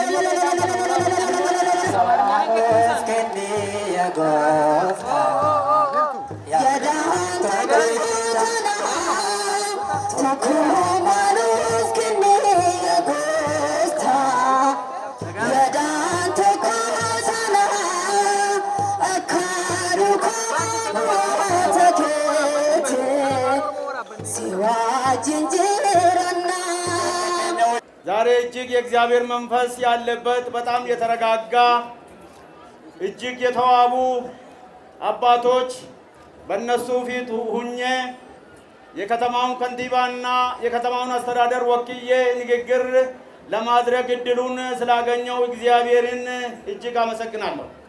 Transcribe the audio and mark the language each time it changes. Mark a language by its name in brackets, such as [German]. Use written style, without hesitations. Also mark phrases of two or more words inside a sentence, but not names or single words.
[Oromo] kennee gooftaa yaadaan tokkummaa maaluuf kennee gooftaa yaadaan tokkummaa sana akka dhukkubata keetii si wajjin jirannaa. [Amharic] ዛሬ እጅግ የእግዚአብሔር መንፈስ ያለበት በጣም የተረጋጋ እጅግ የተዋቡ አባቶች በእነሱ ፊት ሁኜ የከተማውን ከንቲባና የከተማውን አስተዳደር ወክዬ ንግግር ለማድረግ እድሉን ስላገኘው እግዚአብሔርን እጅግ አመሰግናለሁ።